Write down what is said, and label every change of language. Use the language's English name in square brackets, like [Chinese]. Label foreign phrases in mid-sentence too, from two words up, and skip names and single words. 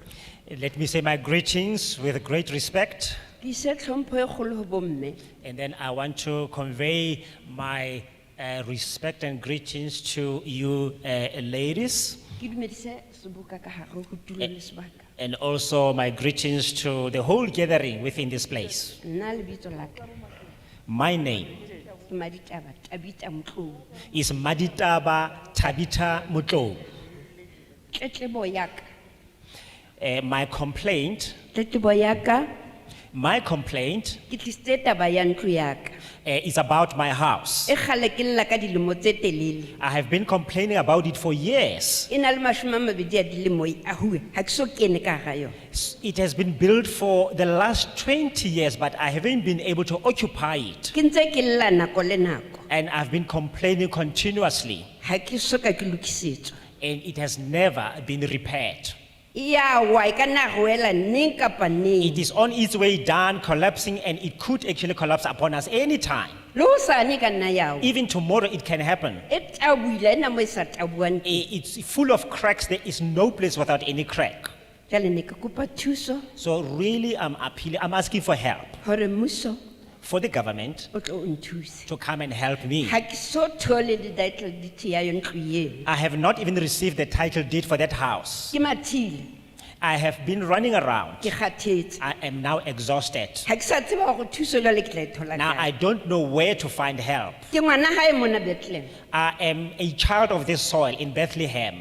[English] Let me say my greetings with great respect. [Southern Sotho] Ke se tlhompho e kgolo ho bomme. [English] And then I want to convey my respect and greetings to you ladies. [Southern Sotho] Ke dumedise Seboka ka hare ho tulo le sebaka. [English] And also my greetings to the whole gathering within this place. [Southern Sotho] Nna lebitso la ka [English] My name [Southern Sotho] ke Maditaba Tabita Mtlou. [English] is Maditaba Tabita Mutlou. [Southern Sotho] Tletlebo ya ka, [English] My complaint [Southern Sotho] tletlebo ya ka ke tlisitse taba ya ntlo ya ka. [English] is about my house. [Southern Sotho] E kgale ke lla ka dilemo tse telele. [English] I have been complaining about it for years. [Southern Sotho] E na le mashome a mabedi a dilemo a hue, ha ke so kene ka hara yona. [English] It has been built for the last 20 years, but I haven't been able to occupy it. [Southern Sotho] Ke ntse ke lla nako le nako. [English] And I've been complaining continuously, [Southern Sotho] Ha ke so ka ke lokisetswa. [English] and it has never been repaired. [Southern Sotho] Ya wa e ka nna go ela neng kapa neng. [English] It is on its way down, collapsing, and it could actually collapse upon us anytime. [Southern Sotho] Le hosane e ka nna ya wa. [English] Even tomorrow it can happen. [Southern Sotho] E tabuile, ena mo e sa tabuang teng. [English] It's full of cracks. There is no place without any crack. [Southern Sotho] Jwale ne ke kopa thuso [English] So really, I'm appealing, I'm asking for help [Southern Sotho] hore mmuso [English] for the government [Southern Sotho] o tlo o nthuse. [English] to come and help me. [Southern Sotho] Ha ke so thole le [English] title deed [Southern Sotho] ya yo ntlo eno. [English] I have not even received the title deed for that house. [Southern Sotho] Ke mathile, [English] I have been running around. [Southern Sotho] ke kgathetse. [English] I am now exhausted. [Southern Sotho] Ha ke sa tseba hore thuso jwale ke tla e thola Now kae. [English] I don't know where to find help. [Southern Sotho] Ke ngwana hae mona Bethlehem. [English] I am a child of this soil in Bethlehem.